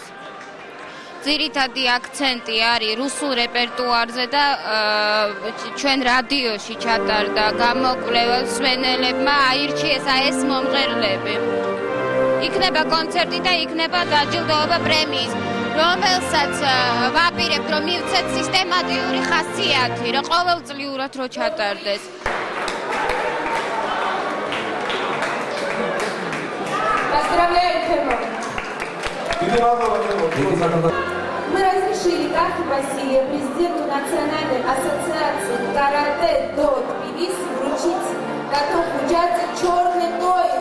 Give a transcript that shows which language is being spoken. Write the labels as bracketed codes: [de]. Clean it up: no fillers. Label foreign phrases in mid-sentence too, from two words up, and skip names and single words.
[ka] ძირითადი აქცენტი არის რუსულ რეპერტუარზე და ჩვენ რადიოში ჩატარდა გამოკვლევა მსმენელებმა აირჩიეს ეს მომღერლები. იქნება კონცერტი და იქნება დაჯილდოვება პრემიის, რომელსაც ვაპირებთ რომ მივცეთ სისტემატიური ხასიათი, რომ ყოველწლიურად რო ჩატარდეს. [ru] Мы разрешили Кахе Василия, президенту Национальной ассоциации карате до Тбилиси, вручить готов участия черный пояс.